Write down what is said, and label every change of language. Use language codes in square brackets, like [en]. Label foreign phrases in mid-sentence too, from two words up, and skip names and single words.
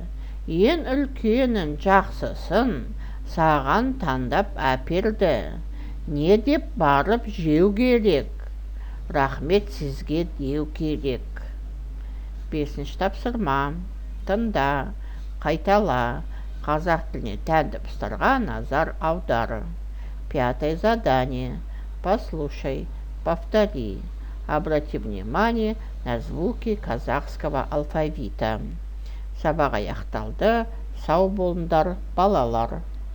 [kk] Ең үлкенін жақсысын саған таңдап әперді. Не деп барып жеу керек? Рахмет сізге деу керек. Бесінші тапсырма. Тыңда, қайтала. Қазақ тіліне тән дыбыстарға назар аудар. [ru] Пятое задание. Послушай, повтори. Обрати внимание на звуки казахского алфавита. [kk] Сабақ аяқталды. Сау болыңдар, балалар.